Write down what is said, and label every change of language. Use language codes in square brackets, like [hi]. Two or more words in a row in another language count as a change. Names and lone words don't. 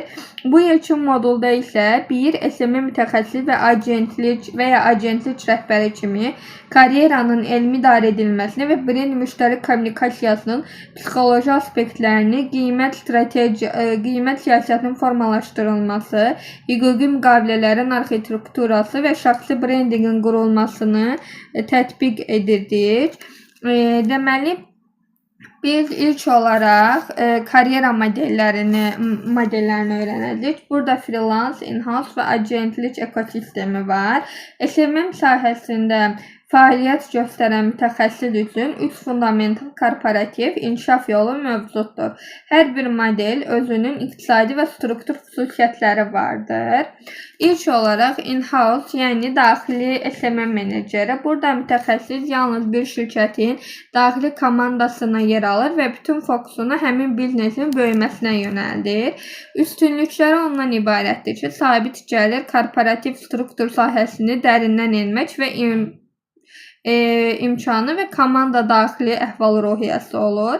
[az] Bu yekun modulda isə bir SMM mütəxəssis və agentlik rəhbəri kimi karyeranın elmi idarə edilməsini və brend müştəri kommunikasiyasının psixoloji aspektlərini, qiymət siyasətinin formalaşdırılması, hüquqi müqavilələrin arxitekturası və şəxsi brendingin qurulmasını tətbiq edirdik. Deməli, biz ilk olaraq karyera modellərini öyrənəcəyik. Burada freelance, in-house və agentlik ekosistemi var. SMM sahəsində fəaliyyət göstərən mütəxəssis üçün 3 fundamental korporativ inkişaf yolu mövcuddur. Hər bir model özünün iqtisadi və struktur xüsusiyyətləri vardır. İlk olaraq in-house, yəni daxili SMM meneceri. Burada mütəxəssis yalnız bir şirkətin daxili komandasına yer alır və bütün fokusunu həmin biznesin böyüməsinə yönəldir. Üstünlükləri ondan ibarətdir ki, sabit gəlir, korporativ struktur sahəsini dərindən enmək və imkanı və komanda daxili əhval-ruhiyyəsi olur.